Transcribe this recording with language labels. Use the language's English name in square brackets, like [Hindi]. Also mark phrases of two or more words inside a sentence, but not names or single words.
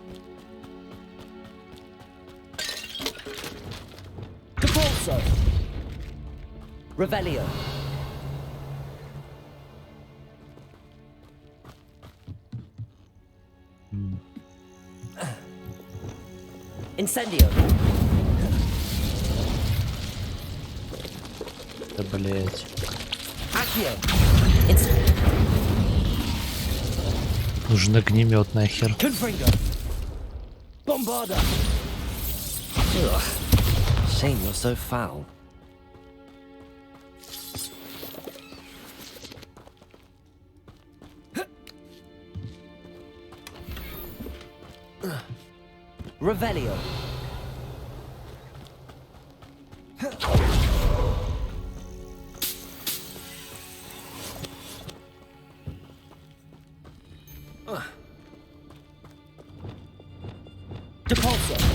[Russian] Capolso. Revelio. Incendio. Да, блять. Accio. Нужен огнемет нахер. Confringo. Bombarda. Ugh. [English] Shame you're so foul. [Russian] Revelio. Depulso.